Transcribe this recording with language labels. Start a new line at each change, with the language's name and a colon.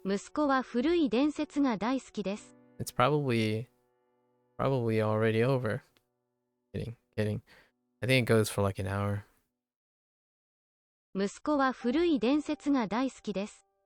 Japanese: 息子は古い伝説が大好きです。
English: It's probably already over. Kidding. I think it goes for like an hour.
Japanese: 息子は古い伝説が大好きです。